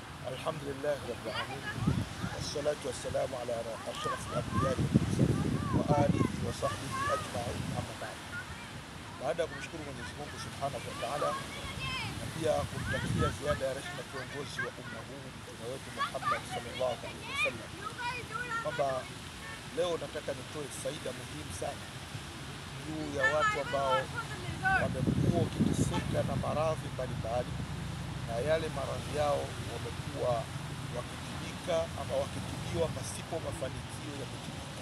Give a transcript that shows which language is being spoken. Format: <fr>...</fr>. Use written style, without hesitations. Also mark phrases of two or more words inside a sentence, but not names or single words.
<ar>الحمد لله رب العالمين والصلاة والسلام على أشرف الأنبياء والمرسلين وآله وصحبه أجمعين أما بعد.</ar> <sw>Baada ya kumshukuru Mwenyezi Mungu</sw> <ar>سبحانه وتعالى</ar> <sw>na pia kumtakia ziada ya rehema kiongozi wa umma huu mtume wetu Muhammad</sw> <ar>صلى الله عليه وسلم,</ar> <sw>kwamba leo nataka nitoe faida muhimu sana juu ya watu ambao wamekuwa wakiteseka na maradhi mbalimbali, na yale maradhi yao wamekuwa wakitibika ama wakitibiwa pasipo mafanikio ya kutibika.</sw>